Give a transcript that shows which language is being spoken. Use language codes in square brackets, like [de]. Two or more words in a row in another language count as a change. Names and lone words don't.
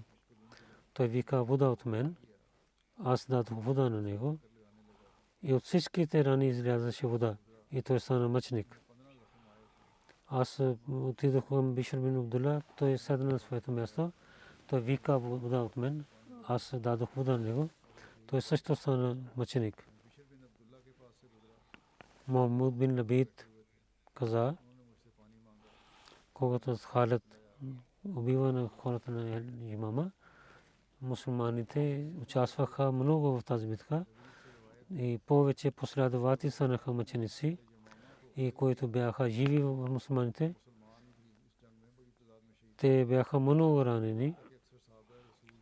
[bg] Той вика вода от мен. Аз дадох вода на него. И от всичките рани излязаше вода. И той стана мъченик. Аз отидох към Бишр бин Абдулла. Той седна на своето място. Той вика вода от мен. Аз дадох вода на него. Той също стана мъченик. Мухаммад бин Лабид каза, когато Халид убива на хората на имама, мусулманите участваха много в тази битка и повече последователи станаха мъченици и които бяха живи в мусулманите, те бяха много ранени.